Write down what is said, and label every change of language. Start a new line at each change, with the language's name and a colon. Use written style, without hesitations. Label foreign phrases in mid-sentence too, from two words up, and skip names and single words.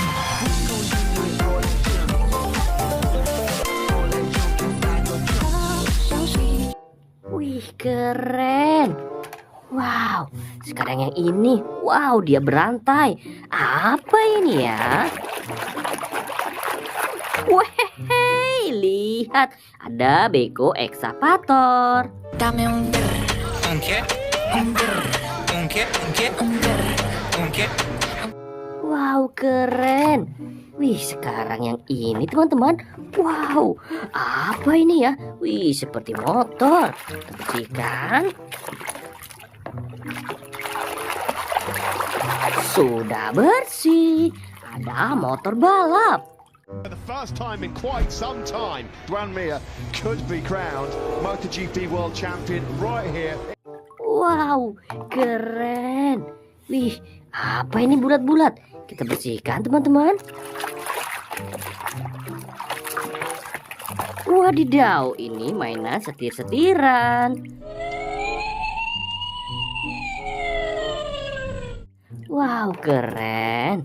Indonesian: Wih, keren. Wow, sekarang yang ini, wow, dia berantai. Apa ini ya? Weh, lihat, ada beko ekskavator.
Spanish: Dame un qué, un qué, un qué.
Indonesian: Wow, keren. Wih, sekarang yang ini teman-teman. Wow, apa ini ya? Wih, seperti motor. Kita bersihkan. Sudah bersih. Ada motor balap.
English: For the first time in quite some time, Duan Mia could be crowned MotoGP World Champion right here.
Indonesian: Wow, keren. Wih, apa ini bulat-bulat? Kita bersihkan teman-teman. Wadidaw, ini mainan setir-setiran. Wow, keren.